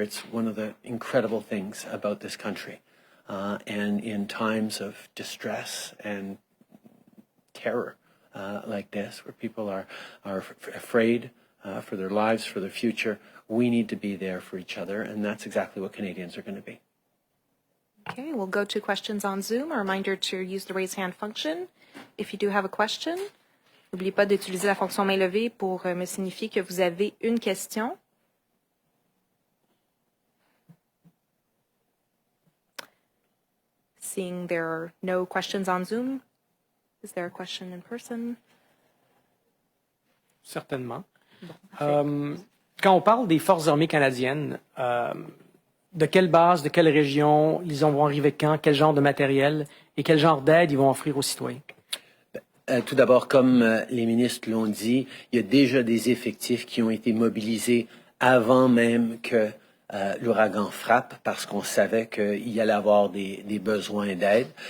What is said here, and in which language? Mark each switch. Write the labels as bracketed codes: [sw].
[en] It's one of the incredible things about this country. And in times of distress and terror like this, where people are afraid for their lives, for their future, we need to be there for each other, and that's exactly what Canadians are going to be. Okay, we'll go to questions on Zoom. A reminder to use the raise hand function if you do have a question. [fr] N'oubliez pas d'utiliser la fonction main levée pour me signifier que vous avez une question. [en] Seeing there are no questions on Zoom, is there a question in person? [fr] Certainement. Quand on parle des forces armées canadiennes, de quelle base, de quelle région, ils vont arriver quand, quel genre de matériel et quel genre d'aide ils vont offrir aux citoyens? Tout d'abord, comme les ministres l'ont dit, il y a déjà des effectifs qui ont été mobilisés avant même que l'ouragan frappe, parce qu'on savait qu'il y allait avoir des besoins d'aide.